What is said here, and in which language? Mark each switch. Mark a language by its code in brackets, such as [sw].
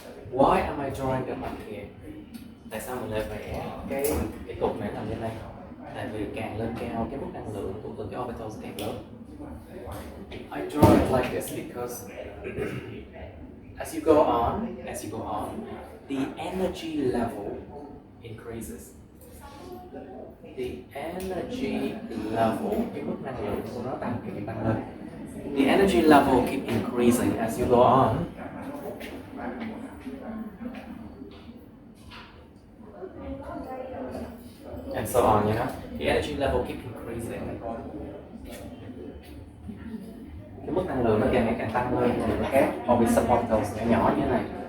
[en] Why am I drawing them up here? [vi] Tại sao mình lại vẽ cái cục này làm như này? Tại vì càng lên cao cái mức năng lượng của từng cái orbitals càng lớn. [en] I draw it like this because as you go on, the energy level increases. The energy level, [vi] cái mức năng lượng của nó tăng lên. [en] The energy level keep increasing as you go on. And so on, you know. The energy level keep increasing. [vi] Cái mức năng lượng nó càng ngày càng tăng lên thì các orbitals nhỏ nhỏ như thế này.